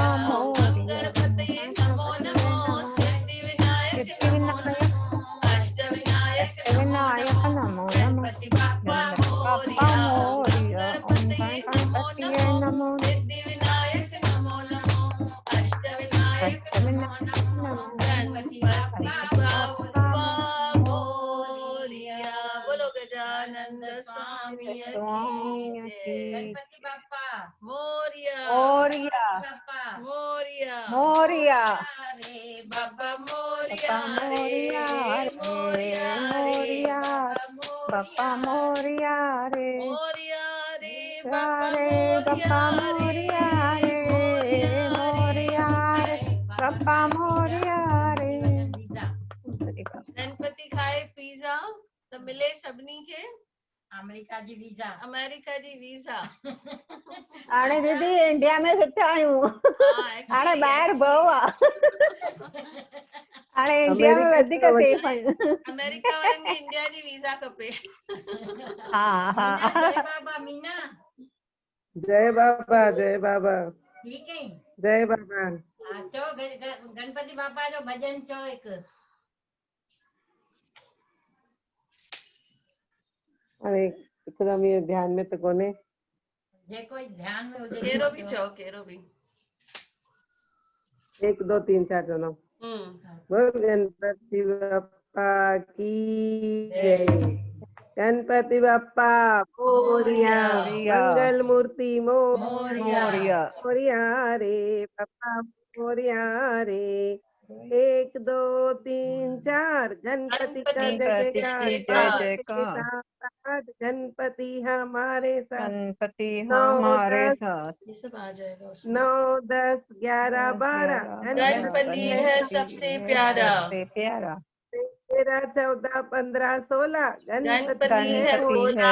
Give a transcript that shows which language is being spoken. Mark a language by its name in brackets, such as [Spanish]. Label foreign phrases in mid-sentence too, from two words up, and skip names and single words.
[Sanskrit] ओम गम गणपतये नमो नमो, सिद्धि विनायक नमो नमो, अष्ट विनायक नमो नमो, [Marathi] गणपति बाप्पा मोरिया। [Sanskrit] ओम गम गणपतये नमो नमो, सिद्धि विनायक नमो नमो, अष्ट विनायक नमो नमो, [Marathi] गणपति बाप्पा मोरिया। [Hindi] बोलो गजानन स्वामी की जय। [Marathi] गणपति बाप्पा मोरिया, मोरिया, मोरिया, मोरिया रे बाबा मोरिया, रे मोरिया मोरिया, रे बाबा बापा मोरिया रे मोरिया रे रे बापा बापा मोरिया मोरिया रे रे मोरिया रे बापा मोरिया रे। [Sindhi] गणपति खाए पिज़्ज़ा त मिले सभिनी खे अमेरिका जी वीज़ा। अमेरिका जी वीज़ा। हाणे दीदी इंडिया में सुठा आहियूं। हाणे [English] actually, [Sindhi] ॿाहिरि [English] actually. [Sindhi] बहू आहे। हाणे इंडिया में वधीक सेफ आहियूं। अमेरिका वारनि खे इंडिया जी वीज़ा खपे। हा हा मीना, जय बाबा मीना। जय बाबा जय बाबा [Hindi] ठीक है। [Sindhi] जय बाबा। हाँ चो गणपति बाबा जो भजन चो एक। हाणे हिकदम ये ध्यान में त कोने। जे कोई ध्यान में हुजे कहिड़ो बि चओ कहिड़ो बि। 1 2 3 4 चवंदमि। [Hindi] बोल गणपति बप्पा की जय। [Marathi] गणपति बप्पा मोरिया। मंगल मूर्ति मोरिया। मोरिया रे बप्पा मोरिया रे। [Hindi] 1 2 3 4 गणपति का जय जयकार। गणपति हमारे साथ। गणपति 9 हमारे 10 साथ। ये सब आ जाएगा उसमें। 9 10 11 12 गणपति है सबसे प्यारा। सबसे प्यारा। 13 14 15 16 गणपति है गणपति भोला